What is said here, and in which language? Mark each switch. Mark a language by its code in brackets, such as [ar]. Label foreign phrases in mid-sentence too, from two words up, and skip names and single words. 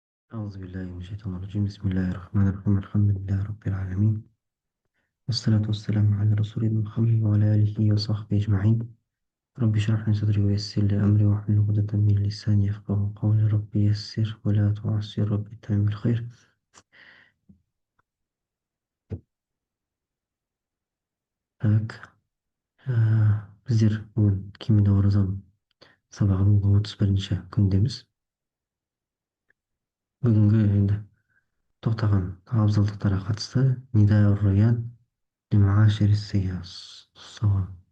[ar] أعوذ بالله من الشيطان الرجيم. بسم الله الرحمن الرحيم. الحمد لله رب العالمين، والصلاة والسلام على رسولنا محمد وعلى آله وصحبه أجمعين. رب اشرح لي صدري ويسر لي أمري واحلل عقدة من لساني يفقهوا قولي. رب يسر ولا تعسر، رب اتمم بالخير. [kk] Так, біздер бүгін кемені оразаның сабағының 31-ші күндеміз. Бүгінгі енді тоқтаған абзалдықтарға қатысты нида раян лимаашири сияс сауа.